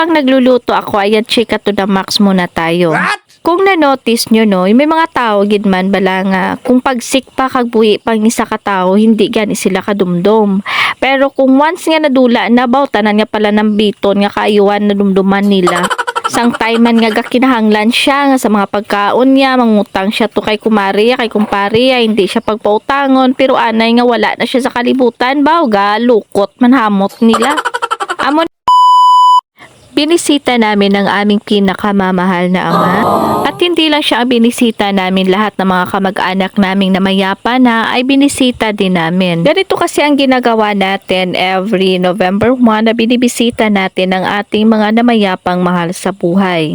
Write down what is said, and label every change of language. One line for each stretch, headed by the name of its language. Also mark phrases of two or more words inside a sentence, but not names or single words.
Filipino: Pag nagluluto ako, ayan, chika
English: to the max
Filipino: muna tayo.
Hiligaynon: Kung na-notice nyo, no, may mga tao gid man bala nga, kung pagsik pa kagbuhi pang isa ka tao, hindi gani sila kadumdum. Pero kung once nga nadula na baw, tanan nga pala ng biton nga kaayuan na dumduman nila. Sang time man nga kinahanglan siya nga sa mga pagkaon niya, mangutang siya to kay kumari, kay kumpari, hindi siya pagpautangon, pero anay nga wala na siya sa kalibutan, baw ga, lukot manhamot nila.
Filipino: Amo binisita namin ang aming pinakamamahal na ama. At hindi lang siya ang binisita namin, lahat ng mga kamag-anak naming na mayapa na ay binisita din namin. Ganito kasi ang ginagawa natin every November 1 na binibisita natin ang ating mga namayapang mahal sa buhay.